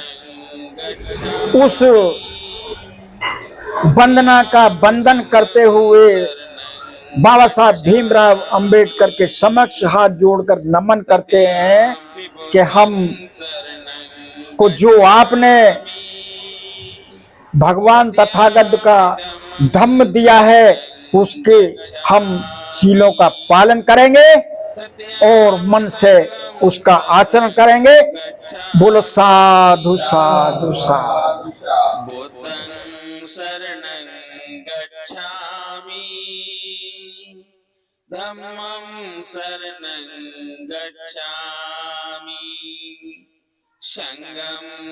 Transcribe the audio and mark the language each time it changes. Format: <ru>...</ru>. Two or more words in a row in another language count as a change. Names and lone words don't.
<hi>उस वंदना का वंदन करते हुए बाबा साहब भीमराव अंबेडकर के समक्ष हाथ जोड़कर नमन करते हैं कि हम को जो आपने भगवान तथागत का धम्म दिया है उसके हम शीलों का पालन करेंगे और मन से उसका आचरण करेंगे। बोलो साधु साधु साधु।</hi> <pi>बुद्धं शरणं गच्छामि, धम्मं शरणं गच्छामि, संघं</pi>